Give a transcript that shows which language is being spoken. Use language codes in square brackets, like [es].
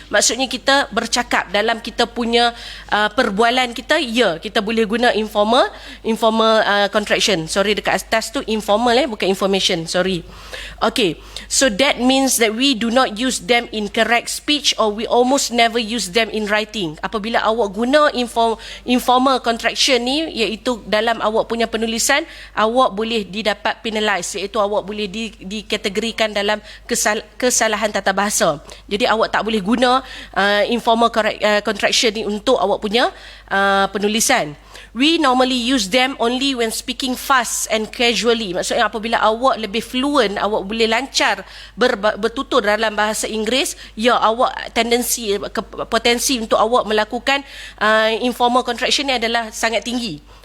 [ms] Maksudnya kita bercakap dalam kita punya perbualan kita, kita boleh guna informal contraction. Sorry, dekat atas tu informal bukan information, sorry. [en] Okay, so that means that we do not use them in correct speech, or we almost never use them in writing. [ms] Apabila awak guna informal contraction ni, iaitu dalam awak punya penulisan, awak boleh didapat penalize, iaitu awak boleh dikategorikan dalam kesalahan tata bahasa. Jadi awak tak boleh guna informal contraction ni untuk awak punya penulisan. [en] We normally use them only when speaking fast and casually. [ms] Maksudnya apabila awak lebih fluent, awak boleh lancar bertutur dalam bahasa Inggeris, ya, awak potensi untuk awak melakukan informal contraction ni adalah sangat tinggi.